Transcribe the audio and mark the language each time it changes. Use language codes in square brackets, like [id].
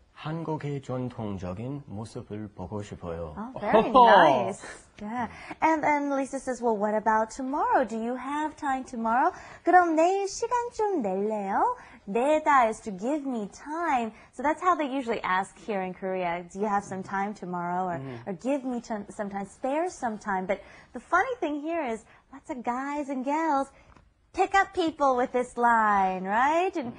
[ko] 한국의 전통적인 모습을 보고 싶어요. [en] Oh, very nice. Yeah. And then Lisa says, well, what about tomorrow? Do you have time tomorrow? [ko] 그럼 내일 시간 좀 낼래요? [en] 내다 is to give me time. So that's how they usually ask here in Korea. Do you have some time tomorrow? Or give me some time, spare some time. But the funny thing here is lots of guys and gals pick up people with this line, right?